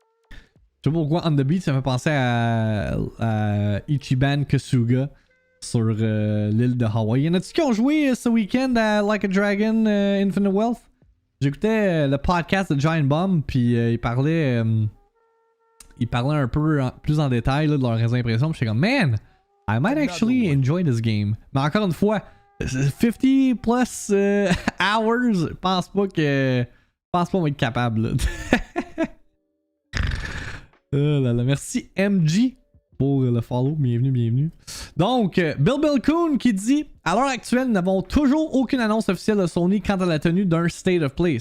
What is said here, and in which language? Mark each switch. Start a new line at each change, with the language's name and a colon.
French: Je sais pas pourquoi On the Beach ça me fait penser à Ichiban Kasuga sur l'île de Hawaii. Y en a-tu qui ont joué ce week-end à Like a Dragon Infinite Wealth? J'écoutais le podcast de Giant Bomb, puis il parlait un peu plus en détail là, de leurs impressions. J'étais comme,
English: man, I might actually enjoy this game.
French: Mais encore une fois, 50 plus hours, je pense pas on va être capable. Là. Oh là là, merci MG pour le follow. Bienvenue. Donc, Bill Coon qui dit à l'heure actuelle, nous n'avons toujours aucune annonce officielle de Sony quant à la tenue d'un State of Play.